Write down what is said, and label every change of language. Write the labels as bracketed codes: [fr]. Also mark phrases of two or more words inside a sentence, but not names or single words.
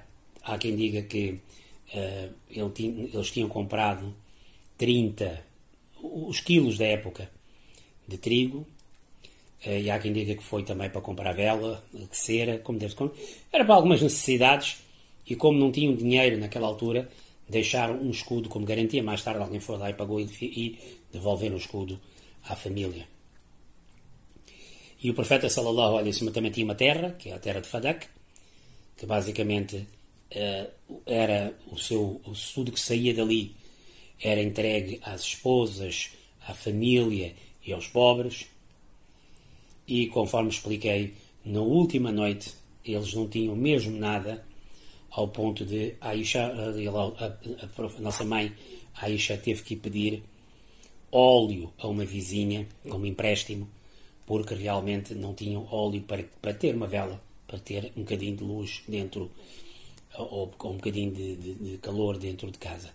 [pt] Há quem diga que eles tinham comprado 30, os quilos da época de trigo, e há quem diga que foi também para comprar vela, cera, como deve ser. Era para algumas necessidades, e como não tinham dinheiro naquela altura, deixaram um escudo como garantia. Mais tarde alguém foi lá e pagou e devolveram o escudo à família. E o profeta [ar] صلى الله عليه وسلم [pt] também tinha uma terra, que é a terra de Fadak, que basicamente era tudo que saía dali era entregue às esposas, à família e aos pobres. E conforme expliquei, na última noite eles não tinham mesmo nada, ao ponto de Aisha, a nossa mãe Aisha, teve que pedir óleo a uma vizinha como empréstimo, porque realmente não tinham óleo para ter uma vela, para ter um bocadinho de luz dentro, ou um bocadinho de calor dentro de casa.